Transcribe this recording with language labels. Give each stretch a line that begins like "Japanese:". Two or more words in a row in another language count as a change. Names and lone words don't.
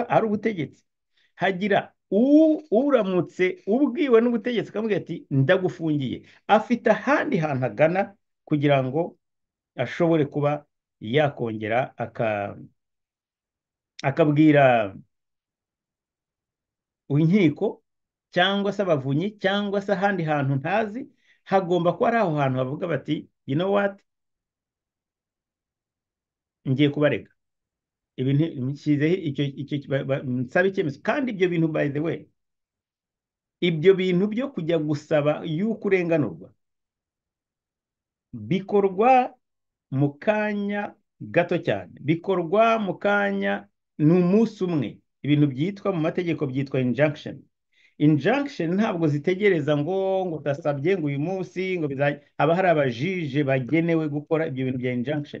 Kinyarwanda: Hari ubutegetsi hagira uramutse ubwiwe n'ubutegetsi akamubwira ati ndagufungiye, afite ahandi hantu agana kugira ngo ashobore kuba yakongera akabwira inkiko cyangwa se abavunyi cyangwa se ahandi hantu ntazi. Hagomba kuba ari aho hantu bavuga bati
English: you know what,
Kinyarwanda: ngiye kubarega ibintu nshyizeho nsaba icyemezo. Kandi ibyo bintu
English: by the way,
Kinyarwanda: ibyo bintu byo kujya gusaba yuko urenganurwa bikorwa mu kanya gato cyane, bikorwa mu kanya, ni umunsi umwe. Ibintu byitwa mu mategeko byitwa injunction. Injunction ntabwo zitegereza ngo udasabye ngo uyu munsi ngo haba hari abajije bagenewe gukora ibyo bintu bya injunction.